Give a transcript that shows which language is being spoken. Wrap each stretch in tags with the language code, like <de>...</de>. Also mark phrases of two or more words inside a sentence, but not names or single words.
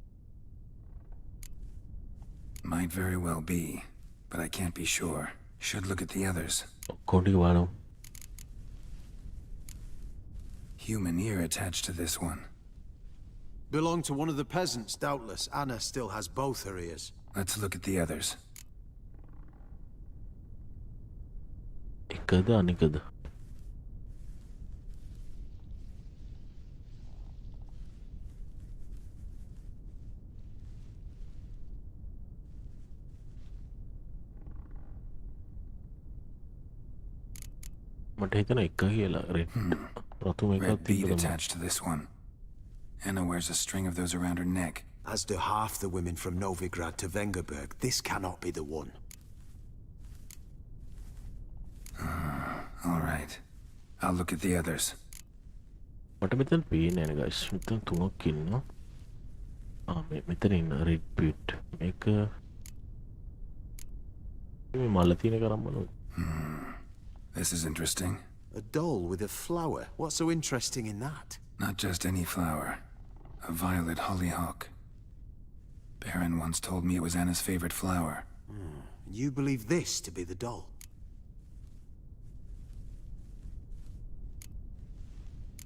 <en>Might very well be, but I can't be sure. Should look at the others. Human ear attached to this one. Belonged to one of the peasants, doubtless. Anna still has both her ears. Let's look at the others.</en> <si>එකද අනිකද? මට හිතන එක කියලා රෙඩ් රතු මේකක්</si> <en>Red bead</en> <si>තිබුණා.</si> <en>attached to this one. Anna wears a string of those around her neck. As do half the women from Novigrad to Vengerberg. This cannot be the one. All right. I'll look at the others.</en> <si>මට මෙතන පේන්නේ නැහැ guys. මෙතන තුනක් ඉන්නවා. මෙතන ඉන්න</si> <en>red bead.</en> <si>මේක මේ මල තියෙන එක අරන් බලමු.</si> <en>This is interesting. A doll with a flower. What's so interesting in that? Not just any flower. A violet hollyhock. Baron once told me it was Anna's favorite flower. You believe this to be the doll?</en>